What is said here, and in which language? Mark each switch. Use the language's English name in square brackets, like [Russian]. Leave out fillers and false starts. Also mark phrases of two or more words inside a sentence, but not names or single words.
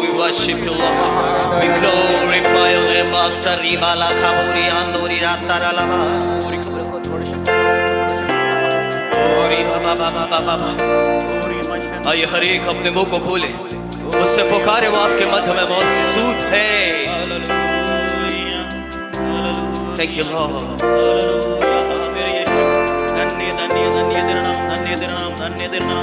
[English] worship you, Lord. We glorify your name, Master. Ribala kaburi andori rataralama. Ori baba baba baba baba. [Hindi] आइए हर एक अपने मुंह को खोले, उससे पुकारे, वो आपके मध्य में मौजूद है। [English] Thank you, Lord. [Hindi] धन्य धन्य धन्य तेरा नाम, धन्य तेरा नाम, धन्य तेरा नाम।